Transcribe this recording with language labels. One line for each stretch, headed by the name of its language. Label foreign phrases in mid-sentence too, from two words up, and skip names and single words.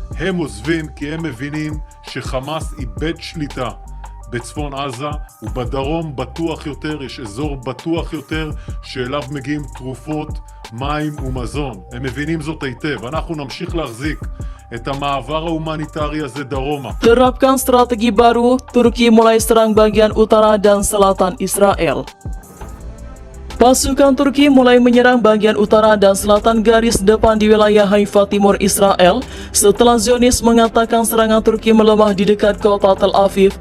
Hebrew: הם עוזבים כי הם מבינים שחמאס איבד שליטה בצפון עזה ובדרום בטוח יותר, יש אזור בטוח יותר שאליו מגיעים תרופות, מים ומזון. הם מבינים זאת היטב. אנחנו נמשיך להחזיק את המעבר ההומניטרי הזה דרומה.
Indonesian: Terapkan strategi baru, Turki mulai serang bagian utara dan selatan Israel. Pasukan Turki mulai menyerang bagian utara dan selatan garis depan di wilayah Haifa Timur Israel setelah Zionis mengatakan serangan Turki melemah di dekat kota Tel Aviv.